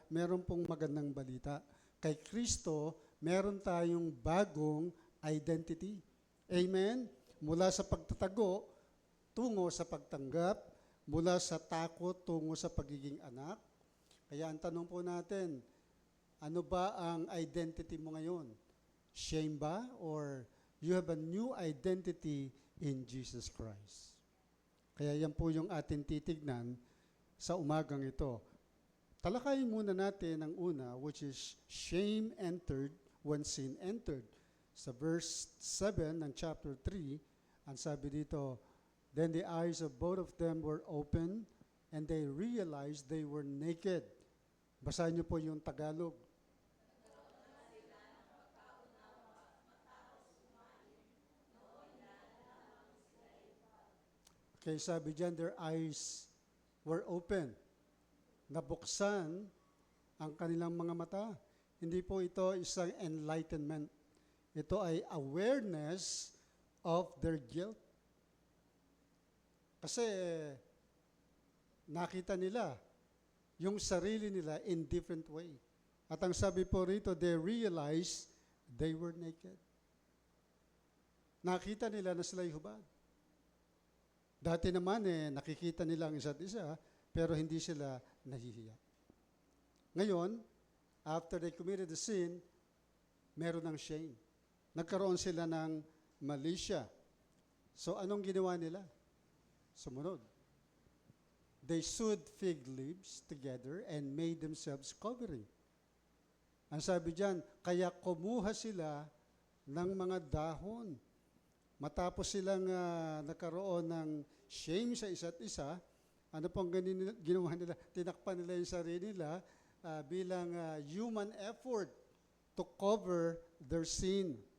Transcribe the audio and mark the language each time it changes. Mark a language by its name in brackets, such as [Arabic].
[Filipino] Meron pong magandang balita. Kay Kristo, meron tayong bagong identity. Amen? Mula sa pagtatago, tungo sa pagtanggap, mula sa takot, tungo sa pagiging anak. Kaya ang tanong po natin, ano ba ang identity mo ngayon? Shame ba? [English] Or you have a new identity in Jesus Christ? [Filipino] Kaya yan po yung ating titignan sa umagang ito. Talakayin muna natin ang una, [English] which is shame entered when sin entered. [Filipino] Sa verse 7 ng chapter 3, ang sabi dito, [English] then the eyes of both of them were open and they realized they were naked. [Filipino] Basahin niyo po yung Tagalog. [English] Okay, [Filipino] sabi dyan, [English] their eyes were open. [Filipino] Nabuksan ang kanilang mga mata. Hindi po ito isang enlightenment. Ito ay [English] awareness of their guilt. [Filipino] Kasi nakita nila yung sarili nila [English] in different way. [Filipino] At ang sabi po rito, [English] they realized they were naked. [Filipino] Nakita nila na sila'y hubad. Dati naman nakikita nila ang isa't isa, pero hindi sila nahihiya. Ngayon, [English] after they committed the sin, [Filipino] meron ng [English] shame. [Filipino] Nagkaroon sila ng malisya. So anong ginawa nila? Sumunod. [English] They sewed fig leaves together and made themselves covering. [Filipino] Ang sabi diyan, kaya kumuha sila ng mga dahon. Matapos silang nagkaroon ng shame sa isa't isa, ano pong ginawa nila? Tinakpan nila yung sarili nila bilang [English] human effort to cover their sin.